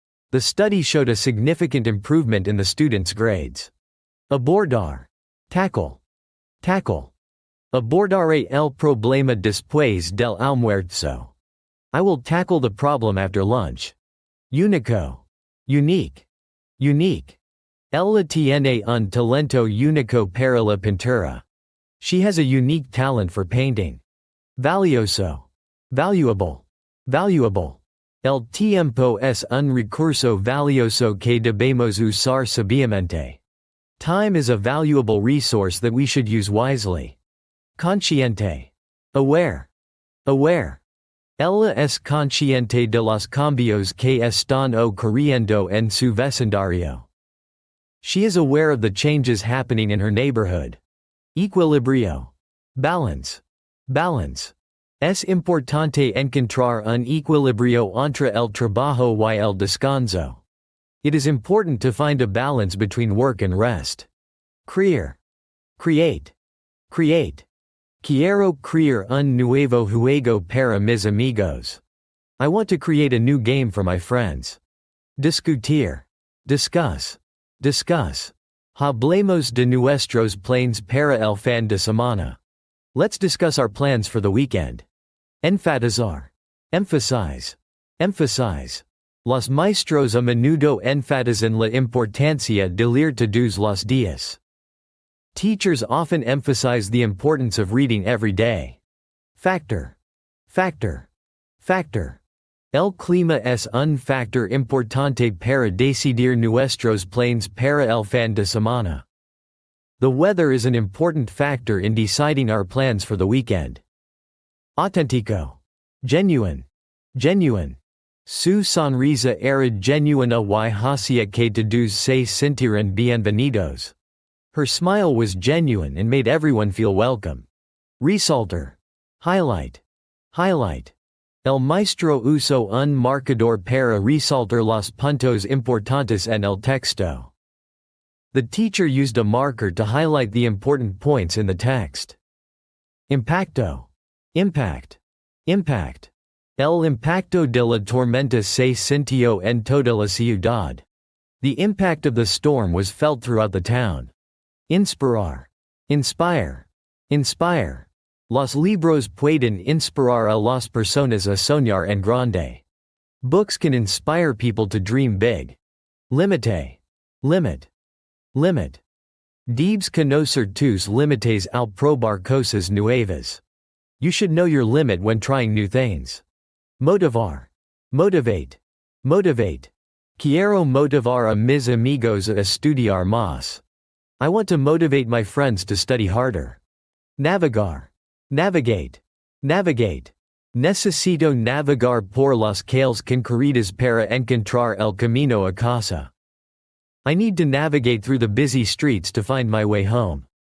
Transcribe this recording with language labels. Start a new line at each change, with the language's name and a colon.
English: The study showed a significant improvement in the students' grades. Abordar. Tackle. Tackle.
Spanish: Abordaré el problema después del almuerzo.
English: I will tackle the problem after lunch. Único. Unique. Unique.
Spanish: Ella tiene un talento único para la pintura.
English: She has a unique talent for painting. Valioso. Valuable. Valuable.
Spanish: El tiempo es un recurso valioso que debemos usar sabiamente.
English: Time is a valuable resource that we should use wisely. Consciente. Aware. Aware.
Spanish: Ella es consciente de los cambios que están ocurriendo en su vecindario.
English: She is aware of the changes happening in her neighborhood. Equilibrio. Balance. Balance.
Spanish: Es importante encontrar un equilibrio entre el trabajo y el descanso.
English: It is important to find a balance between work and rest. Crear. Create. Create.
Spanish: Quiero crear un nuevo juego para mis amigos.
English: I want to create a new game for my friends. Discutir. Discuss. Discuss.
Spanish: Hablemos de nuestros planes para el fin de semana.
English: Let's discuss our plans for the weekend. Enfatizar. Emphasize. Emphasize.
Spanish: Los maestros a menudo enfatizan la importancia de leer todos los días.
English: Teachers often emphasize the importance of reading every day. Factor. Factor. Factor.
Spanish: El clima es un factor importante para decidir nuestros planes para el fin de semana.
English: The weather is an important factor in deciding our plans for the weekend. Auténtico. Genuine. Genuine.
Spanish: Su sonrisa era genuina y hacía que todos se sintieran bienvenidos.
English: Her smile was genuine and made everyone feel welcome. Resaltar. Highlight. Highlight.
Spanish: El maestro usó un marcador para resaltar los puntos importantes en el texto.
English: The teacher used a marker to highlight the important points in the text. Impacto. Impact. Impact.
Spanish: El impacto de la tormenta se sintió en toda la ciudad.
English: The impact of the storm was felt throughout the town. Inspirar. Inspire. Inspire.
Spanish: Los libros pueden inspirar a las personas a soñar en grande.
English: Books can inspire people to dream big. Límite. Limit. Limit.
Spanish: Debes conocer tus límites al probar cosas nuevas.
English: You should know your limit when trying new things. Motivar. Motivate. Motivate.
Spanish: Quiero motivar a mis amigos a estudiar más.
English: I want to motivate my friends to study harder. Navegar. Navigate. Navigate.
Spanish: Necesito navegar por las calles concurridas para encontrar el camino a casa.
English: I need to navigate through the busy streets to find my way home.